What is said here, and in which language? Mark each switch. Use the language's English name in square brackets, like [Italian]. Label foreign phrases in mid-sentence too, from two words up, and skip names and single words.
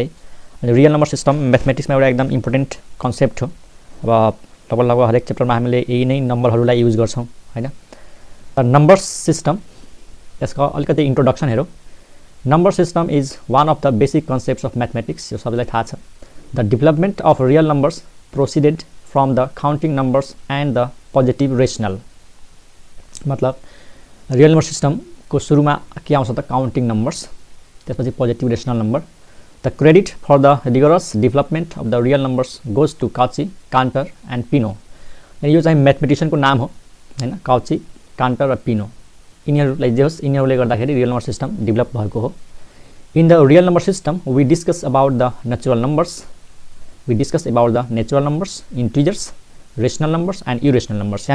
[Nepali] अनि [English] real number system [Nepali] म्याथमेटिक्समा एउटा एकदम [English] important concept [Nepali] हो। अब लगभग हरेक च्याप्टरमा हामीले यही नै नम्बरहरूलाई युज गर्छौँ हैन। [English] number system [Nepali] यसको अलिकति इंट्रोडक्शन हेरौँ। [English] number system is one of the basic concepts of mathematics. [Nepali] यो सबैलाई थाहा छ। [English] the development of real numbers proceeded from the counting numbers and the positive rational. [Nepali] मतलब [English] real number system [Nepali] को सुरुमा के आउँछ त [English] counting numbers, [Nepali] त्यसपछि [English] positive rational number. the credit for the rigorous development of the real numbers goes to Cauchy, Cantor and Peano. [Nepali] यो चाहिँ म्याथमेटिशियन को नाम हो हैन। काउची, कान्टर र पिनो यिनीहरूलाई जे होस्, यिनीहरूले गर्दाखेरि [English] real number system [Nepali] डेभलप भएको हो। [English] in the real number system we discuss about the natural numbers, integers, rational numbers and irrational numbers.